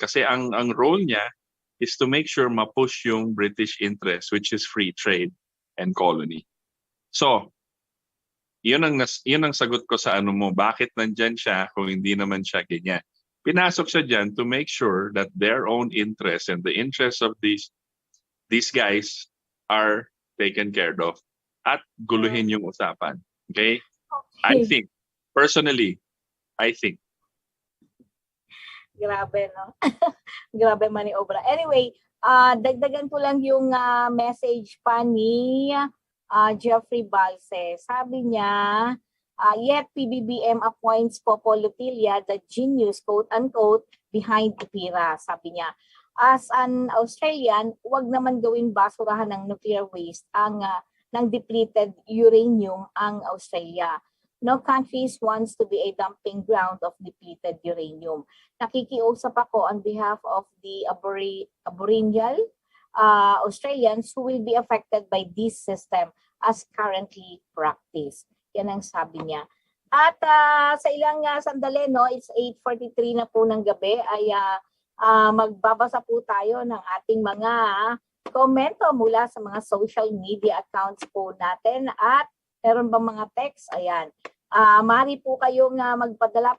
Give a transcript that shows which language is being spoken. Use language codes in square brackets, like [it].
[tl] Kasi ang [en] role niya is to make sure [tl] ma-push yung [en] British interest, which is free trade and colony. [tl] So, yun ang sagot ko sa mo, bakit nandyan siya kung hindi naman siya ganyan. Pinasok siya dyan [en] to make sure that their own interests and the interests of these guys are taken care of [tl] at guluhin yung usapan. [en] Okay? I think, personally, [tl] Grabe, no? Grabe maniobra. Anyway, dagdagan ko lang yung message pa ni Jeffrey Valdes. Sabi niya, [en] yet PBBM appoints Popolotilia, the genius, quote-unquote, behind IPIRA. [tl] Sabi niya, as an Australian, wag naman gawin basurahan ng nuclear waste ng depleted uranium ang Australia. [en] No countries wants to be a dumping ground of depleted uranium. [tl] Nakikiusap ako [en] on behalf of the Aboriginal Australians who will be affected by this system as currently practiced. [tl] Yan ang sabi niya. At sa ilang sandali, no, [en] it's 8:43 [tl] na po ng gabi, ay magbabasa po tayo ng ating mga komento mula sa mga social media accounts po natin. At meron bang mga text? Ayan. Maaari po kayong magpadala.